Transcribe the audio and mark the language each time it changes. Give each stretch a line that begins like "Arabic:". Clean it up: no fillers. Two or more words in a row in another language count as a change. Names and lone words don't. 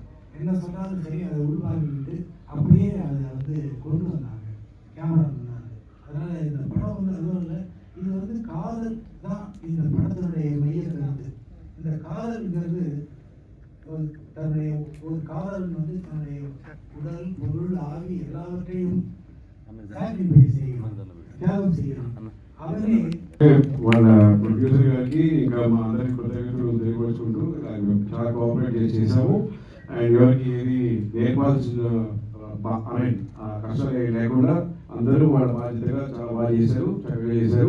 Tamil: என்ன சொன்னாலும் சரி அதை உள்வாங்கிட்டு அப்படியே அதை கொண்டு வந்தாங்க, கேமரா பண்ணாங்க. அதனால இந்த படம் அதுவும் இல்லை, இது காதல் தான் இந்த படத்தினுடைய மைய கருத்து. இந்த காதல்ங்கிறது தன்னுடைய ஒரு காதலன் தன்னுடைய உடல், பொருள், ஆவி எல்லாவற்றையும்
Telugu: సాక్రిఫైస్ చేయడం, త్యాగం చేయడం. అవన్నీ వాళ్ళ ప్రొడ్యూసర్ గారికి ఇంకా మా అందరికి కృతజ్ఞతలు బాగా కోఆపరేట్ చేసాము. అండ్ ఎవరికి ఏది నేర్పాల్సిన కష్టాలు ఏమి లేకుండా అందరూ వాళ్ళ బాధ్యతగా చాలా బాగా చేశారు, చక్కగా చేశారు.